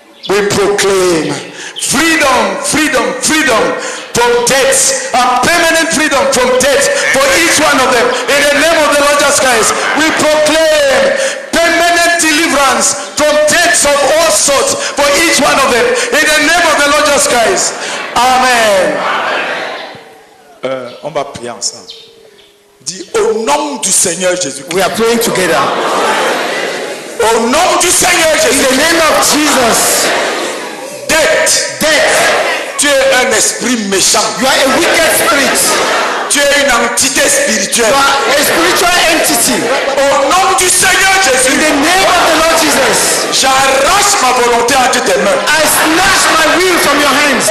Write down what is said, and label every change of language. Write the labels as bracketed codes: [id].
[en] We proclaim freedom, freedom, freedom from death, and permanent freedom from death for each one of them in the name of the Lord Jesus Christ. We proclaim permanent deliverance from deaths of all sorts for each one of them in the name of the Lord Jesus Christ. Amen. [fr] On va prier ensemble. Dis au nom du Seigneur Jésus. [en] We are praying together. [fr] Au nom du Seigneur Jésus. [en] In the name of Jesus. Death. [fr] Tu es un esprit méchant. [en] You are a wicked spirit. [fr] Tu es une entité spirituelle. [en] You are a spiritual entity. [fr] Au nom du Seigneur Jésus. [en] In the name of the Lord Jesus. [fr] J'arrache ma volonté entre tes mains. [en] I snatch my will from your hands.